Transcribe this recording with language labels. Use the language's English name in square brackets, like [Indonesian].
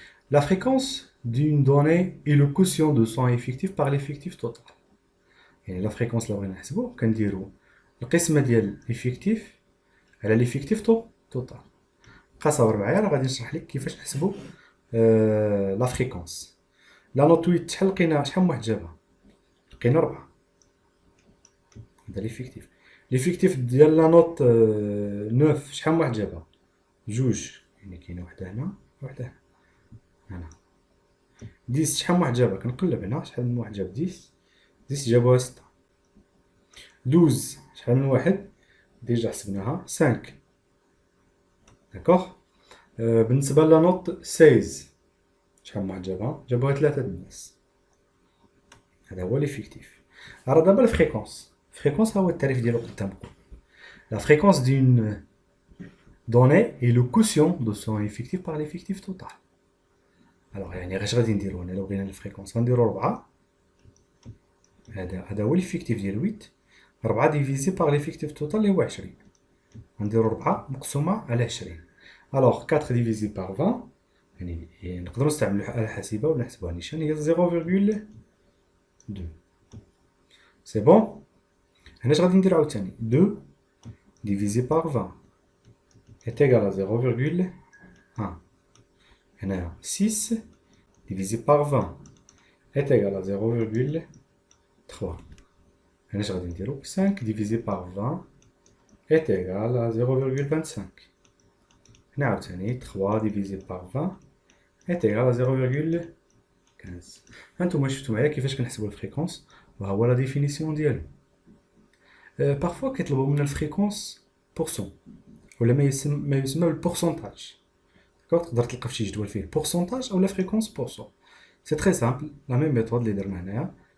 [French] La fréquence d'une donnée est le quotient de son effectif par l'effectif total. [Arabic] يعني la fréquence اللي بغينا نحسبو كنديرو القسمة ديال l'effectif على l'effectif total. بقى صابر معايا، راه غادي نشرح لك كيفاش نحسبو لا فريكونس. لا نوت 8 شحال لقينا؟ شحال من واحد جابها؟ لقينا 4. هذا ليفيكتيف. ليفيكتيف ديال لا نوت 9 شحال من واحد جابها؟ جوج، يعني كاينه وحده هنا وحده هنا. 10 شحال من واحد جابها؟ كنقلب هنا، شحال من واحد جاب 10؟ 10 جابوها 6. 12 شحال من واحد؟ ديجا حسبناها 5. داكوغ. بالنسبه لا نوت 16 شحال من واحد جابها؟ جابوها 3 د الناس. هذا هو ليفيكتيف. [French] Alors d'abord la fréquence. [Arabic] La fréquence, هو التعريف ديالو قدامكم. [French] La fréquence d'une donnée est le quotient de son effectif par l'effectif total. [Arabic] Alors يعني غاش غادي نديرو هنا لو بغينا الفريكونس غنديرو 4. هذا هو l'effectif ديال 8. 4 ديفيزي باغ l'effectif توتال اللي هو 20. غنديرو 4 مقسومة على 20. [French] Alors 4 divisé par 20 [Arabic] يعني نقدروا نستعملوا الآلة الحاسبة ولا نحسبوها نيشان هي 0,2. سي بون. هنا اش غادي ندير عاوتاني [French] 2 divisé par 20 est égal à 0,1. هنا 6 divisé par 20 est égal à 0,3. [Arabic] هنا اش غادي نديرو [French] 5 divisé par 20 est égal à 0,25. [Arabic] هنا عاوتاني [French] 3 divisé par 20 est égal à 0,15. [Arabic] هانتوما شفتو معايا كيفاش كنحسبو الفريكونس وها هو لا ديفينيسيون ديالو. بارفوا كيطلبوا منا الفريكونس بورسون ولا ما يسمى بالبورسونتاج. داكوغ تقدر تلقى فشي جدول فيه بورسونتاج او لا فريكونس بورسون. سي تري سامبل لا ميم ميثود اللي درنا هنايا.